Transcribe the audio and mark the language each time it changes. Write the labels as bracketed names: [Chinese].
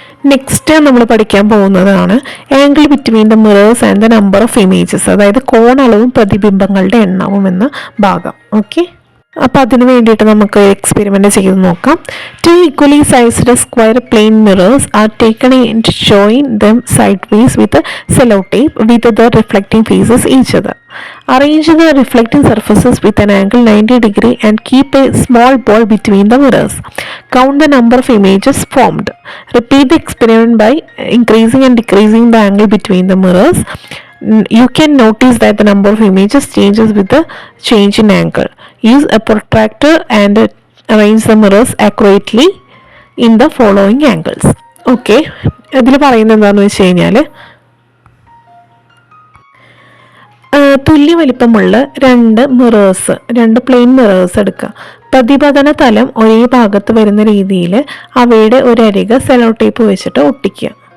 [Malayalam] Next നമ്മൾ പഠിക്കാൻ പോകുന്നതാണ് [English] angle between the mirrors and the number of images, [Malayalam] അതായത് കോണളവും പ്രതിബിംബങ്ങളുടെ എണ്ണവും എന്ന ഭാഗം. ഓക്കെ, അപ്പോൾ അതിന് വേണ്ടിയിട്ട് നമുക്ക് എക്സ്പെരിമെൻ്റ് ചെയ്ത് നോക്കാം. [English] Two equally sized square plane mirrors are taken and join them sideways with cello tape with the reflecting faces each other. Arrange the reflecting surfaces with an angle 90 degree and keep a small ball between the mirrors. Count the number of images formed. Repeat the experiment by increasing and decreasing the angle between the mirrors. You can notice that the number of images changes with the change in angle. Use a protractor and arrange the mirrors accurately in the following angles. [Malayalam] Okay, ഇതിൽ പറയുന്നത് എന്താണെന്ന് വെച്ച് കഴിഞ്ഞാൽ, തുല്യ വലിപ്പമുള്ള രണ്ട് plain mirrors എടുക്കുക. പ്രതിപതന തലം ഒരേ ഭാഗത്ത് വരുന്ന രീതിയിൽ അവയുടെ ഒരരിക് സെല്ലോ ടേപ്പ് വെച്ചിട്ട് ഒട്ടിക്കുക.